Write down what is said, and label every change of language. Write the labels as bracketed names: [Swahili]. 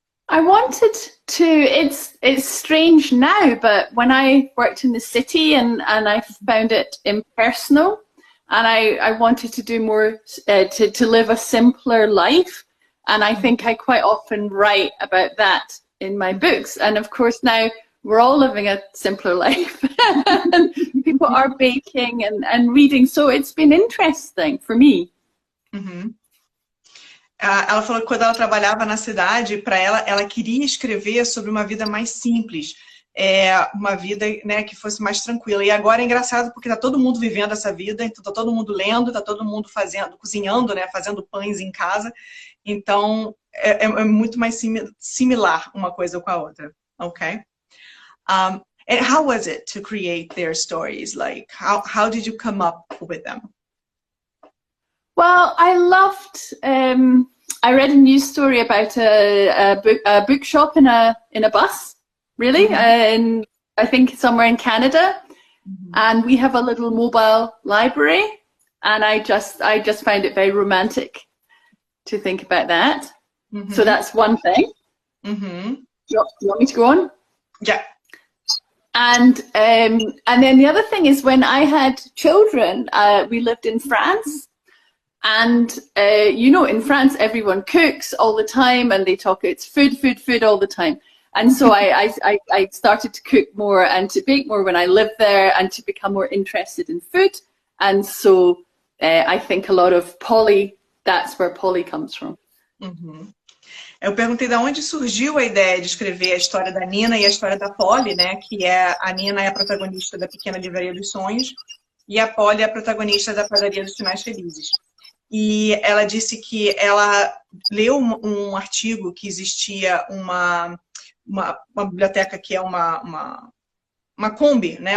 [English] I wanted to, it's strange now, but when I worked in the city and I found it impersonal, and I wanted to do more, to live a simpler life. And I think I quite often write about that in my books, and of course now we're all living a simpler life. People are baking and reading, so it's been interesting for me. [Portuguese] Ela falou que quando ela trabalhava na cidade, para ela queria escrever sobre uma vida mais simples, uma vida, né, que fosse mais tranquila. E agora é engraçado porque tá todo mundo vivendo essa vida, então tá todo mundo lendo, tá todo mundo cozinhando, né, fazendo pães em casa. Então é muito mais similar uma coisa com a outra, okay? [English] And how was it to create their stories? Like, how did you come up with them? Well, I loved. I read a news story about a bookshop in a bus, really, and I think somewhere in Canada. And we have a little mobile library, and I just found it very romantic to think about that. So that's one thing. You want me to go on? Yeah. And then the other thing is, when I had children, we lived in France, and you know, in France everyone cooks all the time, and they talk, it's food all the time. And so I started to cook more and to bake more when I lived there, and to become more interested in food. And so I think a lot of Polly, that's where Polly comes from. [Portuguese] Eu perguntei de onde surgiu a ideia de escrever a história da Nina e a história da Polly, né? Que é a Nina é a protagonista da Pequena Livraria dos Sonhos e a Polly é a protagonista da Padaria dos Finais Felizes. E ela disse que ela leu um artigo que existia uma biblioteca que é uma Kombi, né?